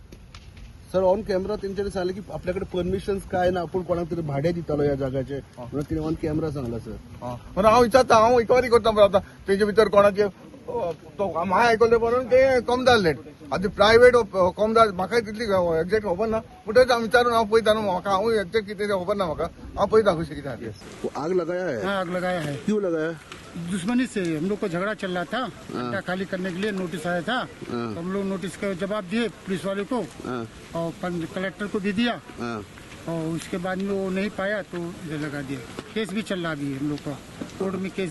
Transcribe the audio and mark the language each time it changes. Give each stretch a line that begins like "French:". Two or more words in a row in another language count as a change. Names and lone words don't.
Konkani: सर
English: on camera
Konkani: तेंच्यानी सांगले की आपल्याकडे परमिशन्स काय ना आपण कोणाक तरी भाडे दितालो ह्या जाग्याचे म्हणून तिने
English: on camera
Konkani: सांगला सर म्हणून हांव विचारता हांव इन्क्वायरी करता पळय आतां तेजे भितर कोणाचे तो हांवें आयकल्लें म्हणून ते कमदार लँड आतां प्रायवेट कमदार म्हाकाय तितली एक्झॅक्ट खबर ना पूण तेच हांव विचारून हांव पळयता न्हू म्हाका हांवूय एक्झॅक्ट कितें तें खबर ना म्हाका हांव पळयता कशें कितें आहा तें.
Hindi: आग लगाया है हाँ, आग लगाया है। क्यों लगाया दुश्मनी से हम लोग को झगड़ा चल रहा था अड्डा खाली करने के लिए नोटिस आया था तो हम लोग नोटिस का जवाब दिए पुलिस वाले को और कलेक्टर को भी दिया और उसके बाद में वो नहीं पाया तो ये लगा दिया। केस भी चल रहा अभी हम लोग का कोर्ट में केस भी।